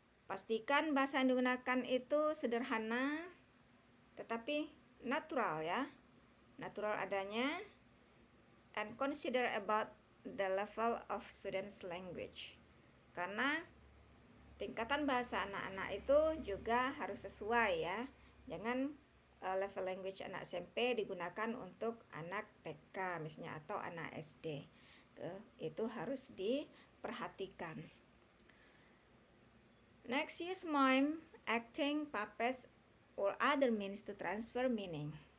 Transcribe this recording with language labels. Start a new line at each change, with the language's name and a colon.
Indonesian: Pastikan bahasa yang digunakan itu sederhana tetapi natural ya. Natural adanya,
English: and consider about the level of students' language.
Indonesian: Karena tingkatan bahasa anak-anak itu juga harus sesuai ya. Jangan level language anak SMP digunakan untuk anak TK misalnya atau anak SD. Itu harus diperhatikan.
English: Next, use mime, acting, puppets, or other means to transfer meaning.